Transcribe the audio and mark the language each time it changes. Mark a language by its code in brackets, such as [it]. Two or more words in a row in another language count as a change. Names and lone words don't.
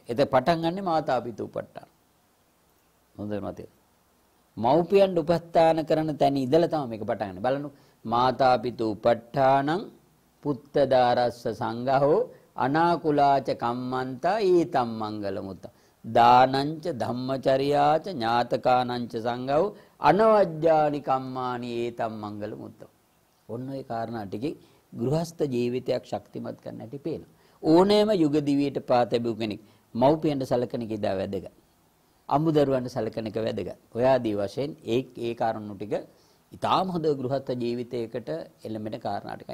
[si] එතන පටන් ගන්නෙ [pi] මාතා පිතු උපට්ඨාන. [si] හොඳට මතක. මව්පියන් උපස්ථාන කරන තැන ඉඳලා තමයි මේක පටන් ගන්න. [pi] බලන්න මාතා පිතු උපට්ඨානං පුත්තදාරස්ස සංඝහෝ අනාකුලාච කම්මන්තා ඊතම් මංගල මුත්ත. දානංච ධම්මචර්යාච ඥාතකානංච සංඝෝ අනවජ්ජානි කම්මානි ඒතම් මංගල මුත්ත. [si] ඔන්න ඔය කාරණා ටිකේ ගෘහස්ත ජීවිතයක් ශක්තිමත් කරන්න ඇති පේනවා. ඕනෑම යුග දිවියට පා තැබූ කෙනෙක් මව්පියන්ට සලකන එක ඉදා වැදගත්. අමුදරුවන්ට සලකන එක වැදගත්. ඔය ආදී වශයෙන් ඒ කාරණු ටික ඊටාම හොඳ ගෘහස්ත ජීවිතයකට එළඹෙන කාරණා ටික.